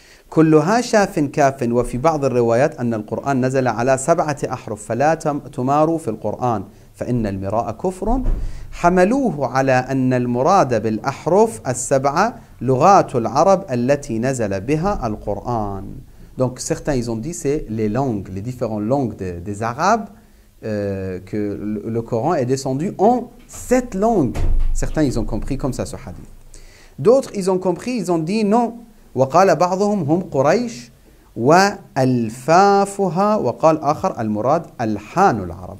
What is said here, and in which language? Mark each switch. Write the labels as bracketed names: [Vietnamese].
[Arabic] كلها شاف كاف وفي بعض الروايات أن القرآن نزل على 7 أحرف فلا تماروا في القرآن فإن المراء كفر حملوه على أن المراد بالأحرف السبعة لغات العرب التي نزل بها القرآن. [French] Donc certains ils ont dit c'est les langues, les différentes langues des Arabes, que le Coran est descendu en 7 langues. Certains ils ont compris comme ça ce hadith. D'autres ils ont compris, ils ont dit non. [Arabic] وقال بعضهم هم قريش وألفافها وقال آخر المراد ألحان العرب.